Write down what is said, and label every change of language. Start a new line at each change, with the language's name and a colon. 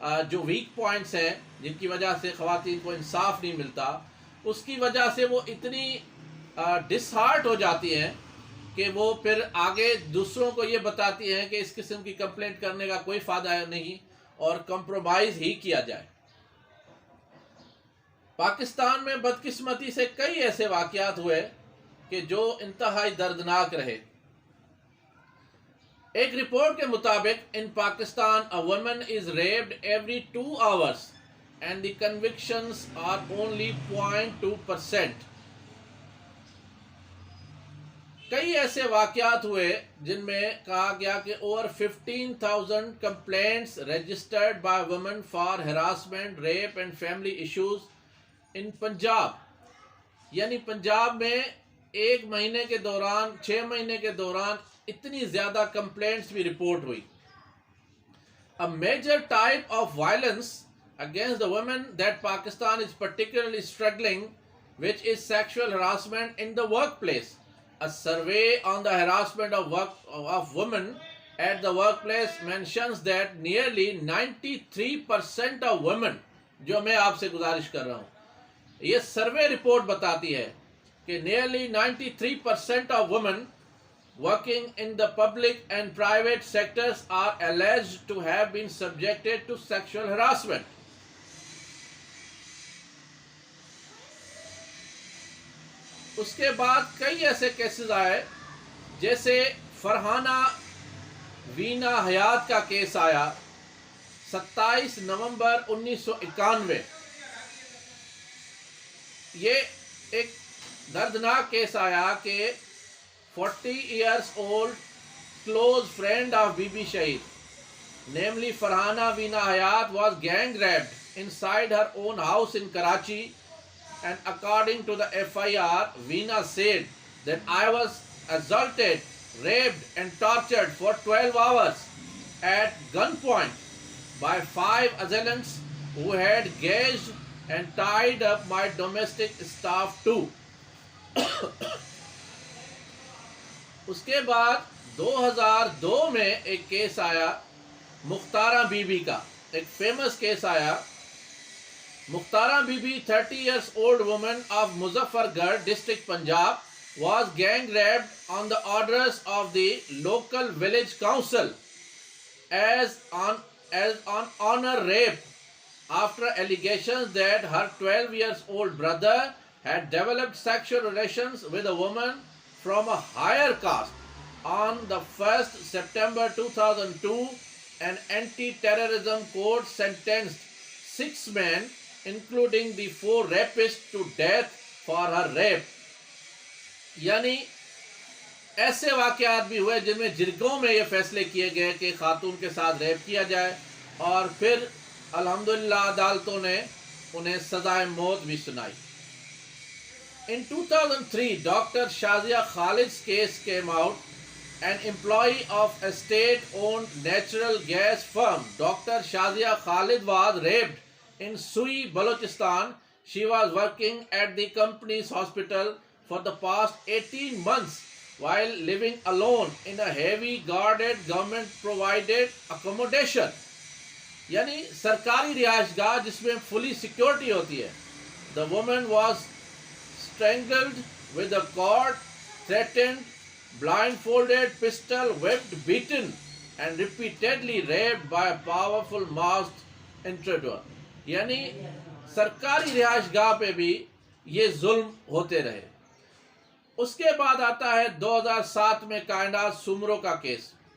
Urdu: جو weak points ہیں، جن کی وجہ سے خواتین کو انصاف نہیں ملتا، اس کی وجہ سے وہ اتنی ڈس ہارٹ ہو جاتی ہیں کہ وہ پھر آگے دوسروں کو یہ بتاتی ہیں کہ اس قسم کی کمپلینٹ کرنے کا کوئی فائدہ نہیں اور کمپرومائز ہی کیا جائے. پاکستان میں بدقسمتی سے کئی ایسے واقعات ہوئے کہ جو انتہائی دردناک رہے. ایک رپورٹ کے مطابق ان Pakistan
English: a woman is raped every 2 hours and the convictions are only 0.2%.
Urdu: کئی ایسے واقعات ہوئے جن میں کہا گیا کہ
English: over 15,000 complaints registered by women for harassment, rape and family issues in Punjab.
Urdu: یعنی پنجاب میں ایک مہینے کے دوران 6 مہینے کے دوران اتنی زیادہ کمپلینٹس بھی رپورٹ ہوئی.
English: A major type of violence against the women that Pakistan is particularly struggling, which is sexual harassment in the workplace. A survey on the harassment of women at the workplace mentions that nearly 93% of women,
Urdu: جو میں آپ سے گزارش کر رہا ہوں، یہ survey report بتاتی ہے کہ
English: nearly 93% of women working in the public and private sectors are alleged to have been subjected to sexual harassment.
Urdu: اس کے بعد کئی ایسے کیسز آئے، جیسے فرحانہ وینا حیات کا کیس آیا 27 نومبر 1991. یہ ایک دردناک کیس آیا کہ
English: 40 years old close friend of Bibi Shahid, namely Farhana Veena Hayat, was gang raped inside her own house in Karachi, and according to the FIR, Veena said that I was assaulted, raped and tortured for 12 hours at gunpoint by 5 assailants who had gauged and tied up my domestic staff too.
Urdu: اس کے بعد 2002 میں ایک case آیا مختارہ be be کا، ایک famous case آیا.
English: Mukhtara Bibi 30 years old woman of Muzaffargarh district Punjab was gang raped on the orders of the local village council as on honor rape after allegations that her 12 years old brother had developed sexual relations with a woman from a higher caste. On the 1st September 2002, an anti-terrorism court sentenced 6 men, including the 4 rapists, to death for her rape.
Urdu: یعنی ایسے واقعات بھی ہوئے جن میں جرگوں میں یہ فیصلے کیے گئے کہ خاتون کے ساتھ ریپ کیا جائے، اور پھر الحمدللہ عدالتوں نے انہیں سزائے موت بھی سنائی.
English: In 2003, Dr. Shazia Khalid's case came out. An employee of a state-owned natural gas firm, Dr. Shazia Khalid, was raped in Sui, Balochistan. She was working at the company's hospital for the past 18 months while living alone in a heavy guarded government-provided accommodation.
Urdu: یعنی سرکاری رہائش گاہ جس میں فلی security ہوتی ہے.
English: The woman was strangled with a cord, threatened, blindfolded, pistol whipped, beaten and repeatedly raped by a powerful masked intruder.
Urdu: یعنی سرکاری رہائش گاہ پہ بھی یہ ظلم ہوتے رہے. اس کے بعد آتا ہے 2007 میں کائنات سمرو کا کیس.